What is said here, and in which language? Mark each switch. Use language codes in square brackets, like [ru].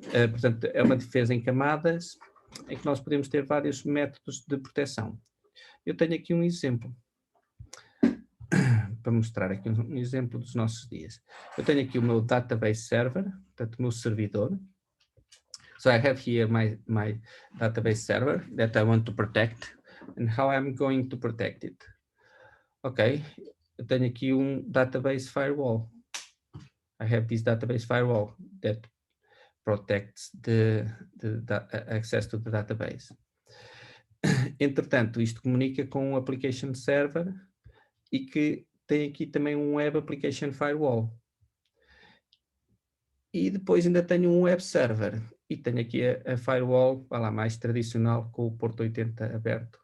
[pt] Portanto, é uma defesa em camadas em que nós podemos ter vários métodos de proteção. Eu tenho aqui um exemplo para mostrar aqui um exemplo dos nossos dias. Eu tenho aqui o meu database server, portanto, o meu servidor. [en] So I have here my database server that I want to protect, and how I'm going to protect it. [pt] Ok, eu tenho aqui um database firewall. [en] I have this database firewall that protects the access to the database. [pt] Entretanto, isto comunica com um application server e que tem aqui também um web application firewall. E depois ainda tenho um web server e tenho aqui a firewall, vai lá, mais tradicional, com o porto 80 aberto.